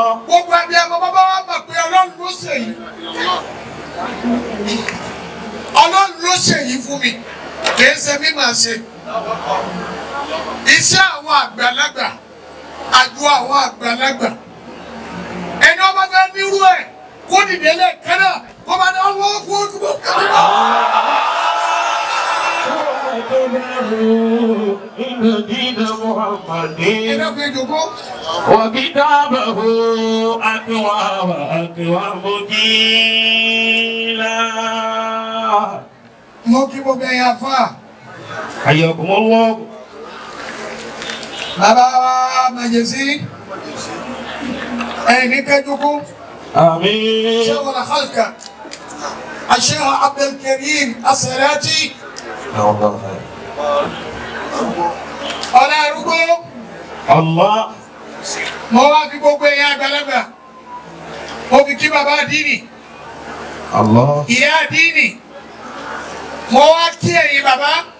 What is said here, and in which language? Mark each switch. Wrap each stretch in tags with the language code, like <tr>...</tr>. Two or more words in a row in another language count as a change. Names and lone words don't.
<yo>Gbogbo abiyamọ bàbá wa mọ̀ pé Ọlọ́run ló ṣe yìí. Ọlọ́run ló ṣe yìí fún mi kìí ṣe mí máa ṣe. Iṣẹ́ àwọn àgbàlagbà àjọ àwọn àgbàlagbà ẹni ọba fẹ́ nírú ẹ̀ kó dìde lẹ́ẹ̀kan náà kó bá ní ọwọ́ kó dúró.</yo> <ar>إن دين محمد وكتابه أقوى وأقوى مقيلا.</ar> <yo>Mo kí gbogbo ẹ̀yin àfáà.</yo> <ar>حياكم الله.</ar> <yo>Bàbá wa Màjèsí ẹ̀yin ní kẹ́jọ́kú.</yo> <ar>آمين. شيخ الخلق الشيخ عبد الكريم الصلاتي.</ar> <yo>Ọlá arúgbó.</yo> <ar>الله.</ar> <yo>Mo wá fi gbogbo ẹ̀yin àgbàlagbà. Mo fi kí bàbá àdínì.</yo> <ar>الله.</ar> <yo>Ìyá àdínì. Mo wá kí ẹ̀yin bàbá.</yo>